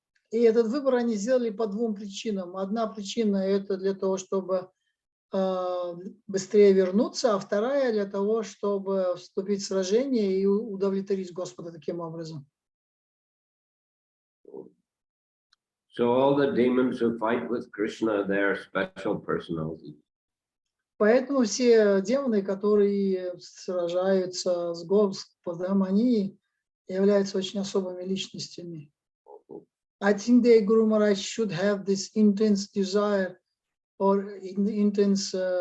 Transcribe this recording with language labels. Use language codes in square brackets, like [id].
[ru] И этот выбор они сделали по 2 причинам. Одна причина – это для того, чтобы быстрее вернуться, а вторая – для того, чтобы вступить в сражение и удовлетворить Господа таким образом. [en] So all the demons who fight with Krishna, they are special personalities. [ru] Поэтому все демоны, которые сражаются с Господом, они являются очень особыми личностями. [en] I think the Guru Maharaj should have this intense desire or intense